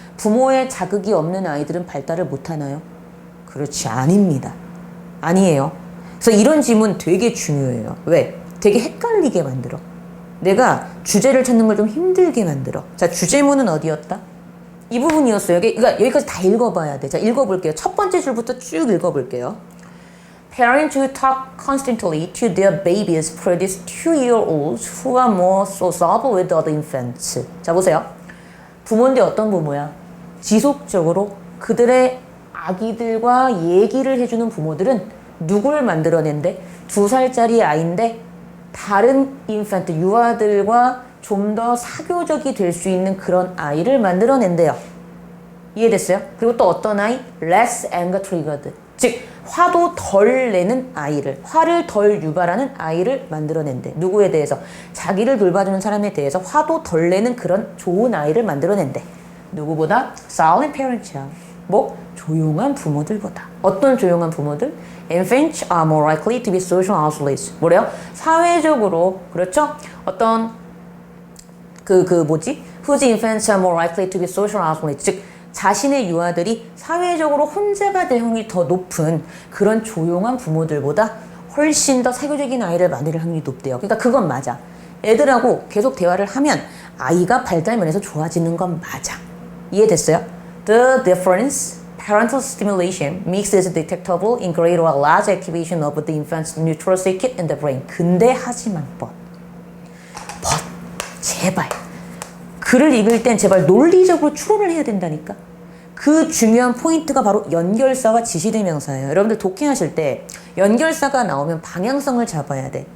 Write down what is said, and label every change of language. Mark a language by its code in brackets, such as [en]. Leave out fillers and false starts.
[ko] 부모의 자극이 없는 아이들은 발달을 못하나요? 그렇지, 아닙니다. 아니에요. 그래서 이런 질문 되게 중요해요. 왜? 되게 헷갈리게 만들어. 내가 주제를 찾는 걸 좀 힘들게 만들어. 자, 주제문은 어디였다? 이 부분이었어요. 그러니까 여기까지 다 읽어봐야 돼. 자, 읽어볼게요. 첫 번째 줄부터 쭉 읽어볼게요. [en] Parents who talk constantly to their babies produce 2-year-olds who are more sociable with other infants. [ko] 자, 보세요. 부모인데 어떤 부모야? 지속적으로 그들의 아기들과 얘기를 해주는 부모들은 누굴 만들어낸대? 2살짜리 아이인데 다른 인펀트, 유아들과 좀 더 사교적이 될 수 있는 그런 아이를 만들어낸대요. 이해됐어요? 그리고 또 어떤 아이? [en] Less anger triggered. [ko] 즉, 화도 덜 내는 아이를, 화를 덜 유발하는 아이를 만들어낸대. 누구에 대해서? 자기를 돌봐주는 사람에 대해서 화도 덜 내는 그런 좋은 아이를 만들어낸대. 누구보다? [en] Silent parents [ko] 야. 뭐? 조용한 부모들보다. 어떤 조용한 부모들? [en] Infants are more likely to be social isolates. [ko] 뭐래요? 사회적으로, 그렇죠? 어떤 [en] Whose infants are more likely to be social isolates. [ko] 즉, 자신의 유아들이 사회적으로 혼자가 될 확률이 더 높은 그런 조용한 부모들보다 훨씬 더 사교적인 아이를 만들 확률이 높대요. 그러니까 그건 맞아. 애들하고 계속 대화를 하면 아이가 발달면에서 좋아지는 건 맞아. 이해됐어요? [en] The difference parental stimulation makes is detectable in great or large activation of the infant's neutral circuit in the brain. [ko] 근데 하지만 제발 글을 읽을 땐 제발 논리적으로 추론을 해야 된다니까. 그 중요한 포인트가 바로 연결사와 지시대명사예요. 여러분들 독해하실 때 연결사가 나오면 방향성을 잡아야 돼.